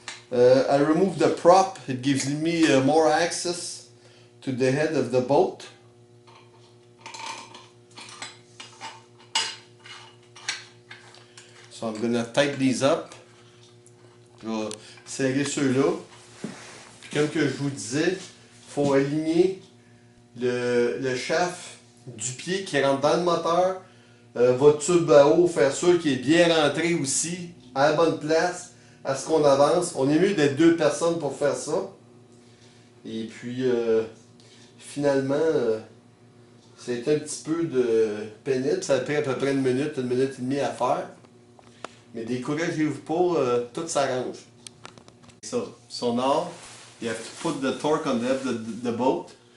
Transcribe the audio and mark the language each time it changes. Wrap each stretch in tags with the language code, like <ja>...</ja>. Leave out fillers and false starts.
<en>I removed the prop. It gives me more access to the head of the bolt. So I'm going to tighten these up.</en> <fr>Je vais serrer ceux-là. Puis comme que je vous disais, il faut aligner le shaft du pied qui rentre dans le moteur. Votre tube à eau, faire sûr qu'il est bien rentré aussi, à la bonne place, à ce qu'on avance. On est mieux d'être 2 personnes pour faire ça. Et puis, finalement, c'est un petit peu pénible. Ça a pris à peu près une minute et demie à faire. Mais découragez-vous pas, tout s'arrange.</fr> <en>So now, you have to put the torque on the boat.</en>